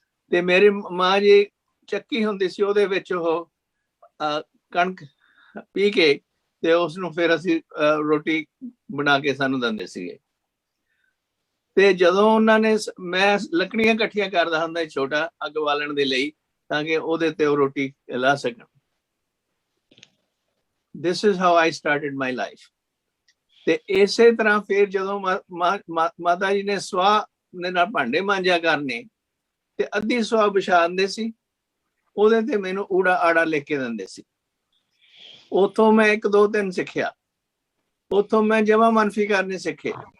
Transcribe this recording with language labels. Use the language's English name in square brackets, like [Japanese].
[Punjabi] ਤੇ ਮੇਰੀ ਮਾਂ ਜੀ ਚੱਕੀ ਹੁੰਦੀ ਸੀ, ਉਹਦੇ ਵਿੱਚ ਉਹ ਕਣਕ ਪੀ ਕੇ ਤੇ ਉਸ ਨੂੰ ਫਿਰ ਅਸੀਂ ਰੋਟੀ ਬਣਾ ਕੇ ਸਾਨੂੰ ਦਿੰਦੇ ਸੀਗੇ। ਤੇ ਜਦੋਂ ਉਹਨਾਂ ਨੇ, ਮੈਂ ਲੱਕੜੀਆਂ ਇਕੱਠੀਆਂ ਕਰਦਾ ਹੁੰਦਾ ਛੋਟਾ ਅੱਗ ਬਾਲਣ ਦੇ ਲਈ, ਤਾਂ ਕਿ ਉਹਦੇ ਤੇ ਉਹ ਰੋਟੀ ਲਾ ਸਕਣ। [English] This is how I started my life. [Punjabi] ਤੇ ਇਸੇ ਤਰ੍ਹਾਂ ਫਿਰ ਜਦੋਂ ਮਾਤਾ ਜੀ ਨੇ ਸਵਾਹ ਦੇ ਨਾਲ ਭਾਂਡੇ ਮਾਂਜਿਆ ਕਰਨੇ, ਤੇ ਅੱਧੀ ਸਵਾਹ ਵਿਛਾ ਦਿੰਦੇ ਸੀ, ਉਹਦੇ ਤੇ ਮੈਨੂੰ ਊੜਾ ਆੜਾ ਲਿਖ ਕੇ ਦਿੰਦੇ ਸੀ। ਉੱਥੋਂ ਮੈਂ 1 2 3 ਸਿੱਖਿਆ। ਉੱਥੋਂ ਮੈਂ ਜਮਾ ਮਨਫੀ ਕਰਨੇ ਸਿੱਖੇ।